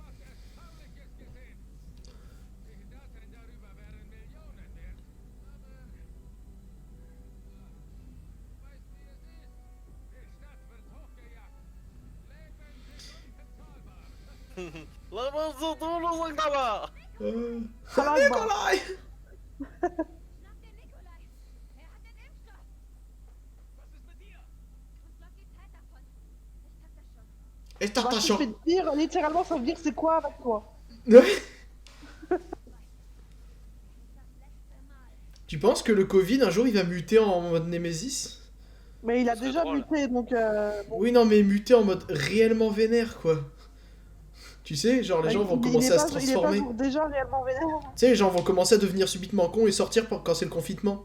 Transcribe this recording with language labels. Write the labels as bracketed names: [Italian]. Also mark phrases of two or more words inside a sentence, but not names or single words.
[French] La main sur tout le sang là-bas. [Arabic] الله أكبر. [German] Nikolai. Nach der Nikolai! Er hat den Impfstoff! Was ist mit dir? Uns läuft die Zeit davon. Ich hab das schon. [French] Et Bah, je te fais dire, littéralement, ça veut dire c'est quoi avec toi? Ouais. [German] Das letzte Mal. [French] Tu penses que le Covid, un jour, il va muter en mode Némésis? Mais il a Ça serait déjà drôle. muté, donc bon. Oui, non, mais muter en mode réellement vénère, quoi. Tu sais, genre, les gens vont commencer à se transformer. Il est pas déjà réellement vénère. Tu sais, les gens vont commencer à devenir subitement cons et sortir quand c'est le confinement.